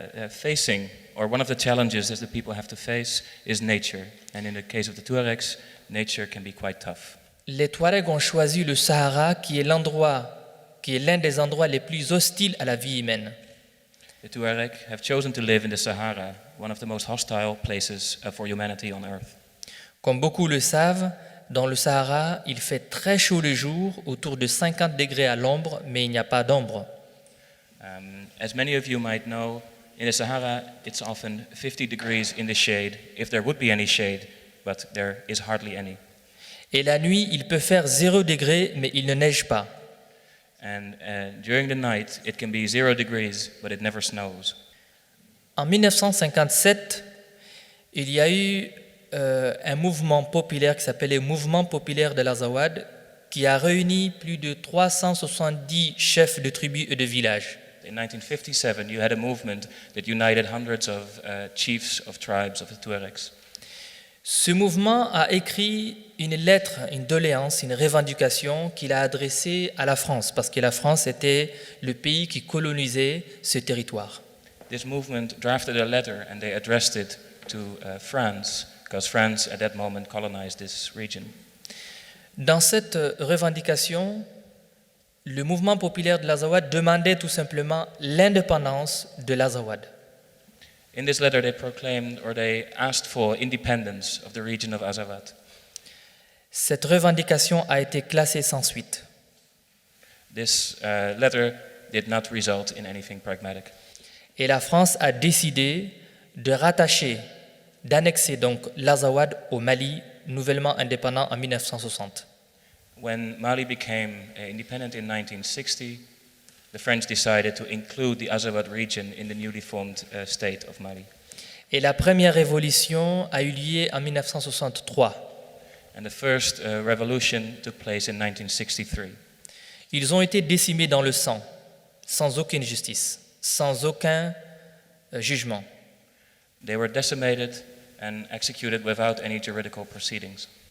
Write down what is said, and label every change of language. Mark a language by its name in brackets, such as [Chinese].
[English] Facing, or one of the challenges that the people have to face, is nature. And in the case of the Tuaregs, nature can be quite tough. [French] Les Touaregs ont choisi le Sahara, qui est l'un des endroits les plus hostiles à la vie humaine. [English] The Tuareg have chosen to live in the Sahara, one of the most hostile places for humanity on earth. [French] Comme beaucoup le savent, dans le Sahara, il fait très chaud le jour, autour de 50 degrés à l'ombre, mais il n'y a pas d'ombre. [English] As many of you might know, in the Sahara, it's often 50 degrees in the shade, if there would be any shade, but there is hardly any. [French] Et la nuit, il peut faire 0 degré, mais il ne neige pas. [English] And during the night, it can be 0 degrees, but it never snows. [French] En 1957, il y a eu un mouvement populaire qui s'appelait Mouvement populaire de l'Azawad, qui a réuni plus de 370 chefs de tribus et de villages. [English] In 1957, you had a movement that united hundreds of chiefs of tribes of the Tuaregs. [French] Ce mouvement a écrit une lettre, une doléance, une revendication qu'il a adressée à la France, parce que la France était le pays qui colonisait ce territoire. [English] This movement drafted a letter and they addressed it to France, because France at that moment colonized this region. [French] Dans cette revendication, le mouvement populaire de l'Azawad demandait tout simplement l'indépendance de l'Azawad. [English] In this letter, they proclaimed or they asked for independence of the region of Azawad. [French] Cette revendication a été classée sans suite. [English] This letter did not result in anything pragmatic. [French] Et la France a décidé de rattacher, d'annexer donc l'Azawad au Mali, nouvellement indépendant en 1960. [English] When Mali became independent in 1960, the French decided to include the Azawad region in the newly formed state of Mali. [French] Et la première révolution a eu lieu en 1963. [English] And the first revolution took place in 1963. [French] Ils ont été décimés dans le sang, sans aucune justice, sans aucun jugement. [English] They were decimated and executed without any juridical proceedings.